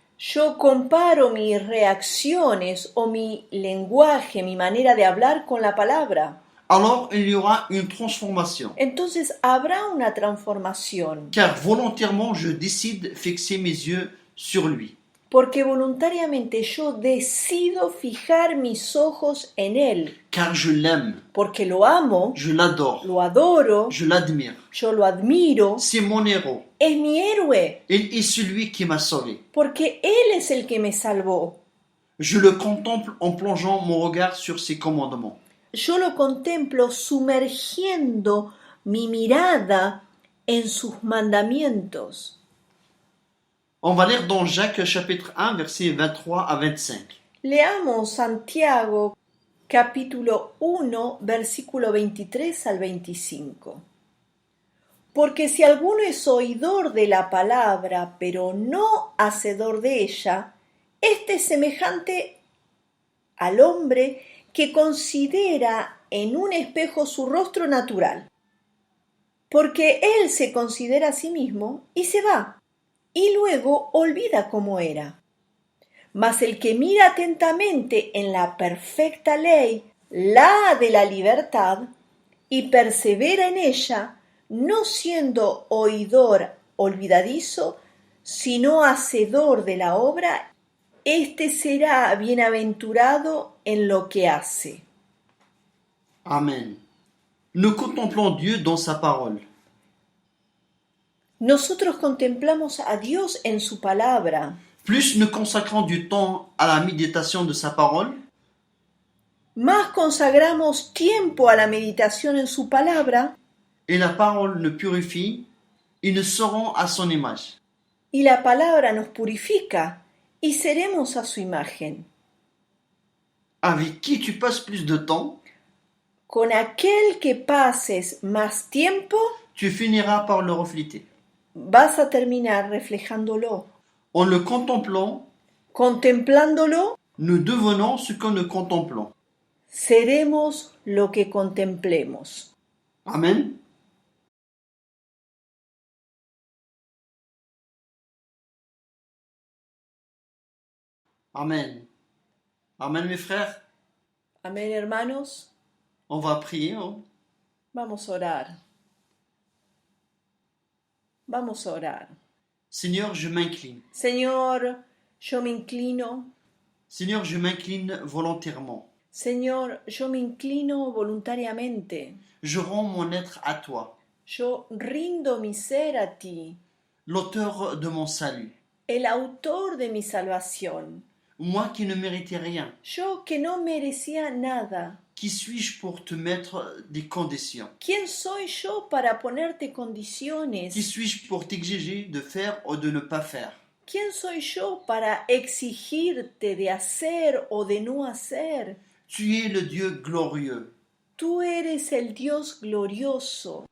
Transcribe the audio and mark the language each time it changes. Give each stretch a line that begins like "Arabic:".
Spanish: Yo comparo mis reacciones o mi lenguaje, mi manera de hablar con la palabra.
French: Alors il y aura une transformation.
Spanish: Entonces habrá una transformación,
French: Car volontairement, je décide de fixer mes yeux sur lui.
Spanish: porque voluntariamente yo decido fijar mis ojos en Él,
French: Car je l'aime,
Spanish: porque lo amo,
French: je l'adore,
Spanish: lo adoro,
French: je l'admire.
Spanish: yo lo admiro,
French: C'est mon héros.
Spanish: es mi héroe,
French: Il est celui qui m'a sauvé.
Spanish: porque Él es el que me salvó.
French: Je le contemple en plongeant mon regard sur ses commandements.
Spanish: Yo lo contemplo sumergiendo mi mirada en sus mandamientos.
French: On va lire dans Jacques chapitre 1, versets 23 à 25.
Spanish: Leamos Santiago capítulo 1, versículo 23 al 25. Porque si alguno es oidor de la palabra, pero no hacedor de ella, este es semejante al hombre que considera en un espejo su rostro natural, porque él se considera a sí mismo y se va, y luego olvida cómo era. Mas el que mira atentamente en la perfecta ley, la de la libertad, y persevera en ella, no siendo oidor olvidadizo, sino hacedor de la obra, éste será bienaventurado en lo que hace. Amen.
French: Nous contemplons Dieu dans sa parole.
Spanish: Nosotros contemplamos a Dios en su palabra.
French: Plus nous consacrons du temps à la méditation de sa parole,
Spanish: Más consagramos tiempo a la meditación en su palabra
French: et la parole nous purifie, et nous serons à son image.
Spanish: y la palabra nos purifica y seremos a su imagen.
French: Avec qui tu passes plus de temps,
Spanish: Con aquel que pases más tiempo,
French: tu finiras par le refléter.
Spanish: vas a terminar reflejándolo.
French: En le contemplant,
Spanish: Contemplándolo,
French: nous devenons ce que nous contemplons.
Spanish: seremos lo que contemplemos. Amen.
French: Amen. Amen, mes frères.
Spanish: Amén, hermanos.
French: On va prier. Hein?
Spanish: Vamos a orar. Vamos a orar.
French: Seigneur, je m'incline.
Spanish: Señor, yo me inclino.
French: Seigneur, je m'incline volontairement.
Spanish: Señor, yo me inclino voluntariamente.
French: Je rends mon être à toi,
Spanish: Yo rindo mi ser a ti,
French: l'auteur de mon salut.
Spanish: el autor de mi salvación.
French: Moi qui ne méritais rien,
Spanish: Yo que no merecía nada.
French: qui suis-je pour te mettre des conditions?
Spanish: ¿Quién soy yo para ponerte condiciones?
French: Qui suis-je pour t'exiger de faire ou de ne pas faire?
Spanish: ¿Quién soy yo para exigirte de hacer o de no hacer?
French: Tu es le Dieu glorieux.
Spanish: Tú eres el Dios glorioso.